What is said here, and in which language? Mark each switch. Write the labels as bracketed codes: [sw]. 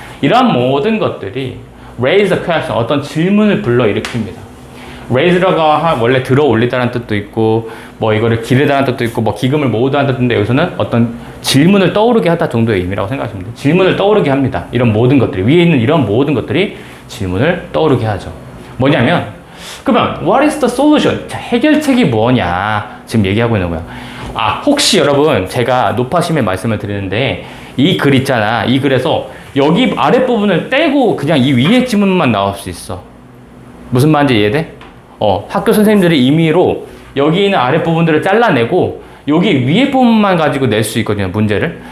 [ko] 이러한 모든 것들이 [en] raise a question, [ko] 어떤 질문을 불러일으킵니다. raise라가 원래 들어 올리다라는 뜻도 있고, 이거를 기르다라는 뜻도 있고, 기금을 모으다라는 뜻도 있는데, 여기서는 어떤 질문을 떠오르게 하다 정도의 의미라고 생각하시면 돼요. 질문을 떠오르게 합니다. 이런 모든 것들이, 위에 있는 이런 모든 것들이 질문을 떠오르게 하죠. 뭐냐면, 그러면, [en] what is the solution? [ko] 자, 해결책이 뭐냐? 지금 얘기하고 있는 거야. 아, 혹시 여러분, 제가 노파심에 말씀을 드리는데, 이 글 있잖아. 이 글에서 여기 아랫부분을 떼고 그냥 이 위에 지문만 나올 수 있어. 무슨 말인지 이해돼? 학교 선생님들이 임의로 여기 있는 아랫부분들을 잘라내고 여기 위에 부분만 가지고 낼 수 있거든요, 문제를.